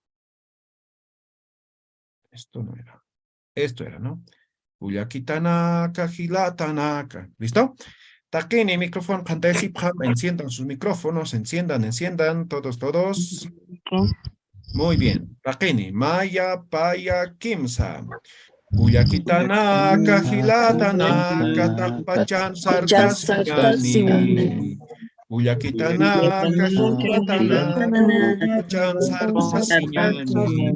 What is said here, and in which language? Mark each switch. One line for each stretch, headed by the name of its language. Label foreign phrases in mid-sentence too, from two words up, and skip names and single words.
Spanish: Esto no era. Esto era, ¿no?
Aymara: Uyakitanaka, Hilatanaka.
Spanish: ¿Listo? Taquini, micrófono, canta hip hop, enciendan sus micrófonos, enciendan, todos. Muy bien.
Aymara: Taquini, Maya, Paya, Kimsa. Uyakitanaka, Hilatanaka, Takpachan, Sarkasiñani. Uyakitanaka, Hilatanaka, Takpachan, Sarkasiñani.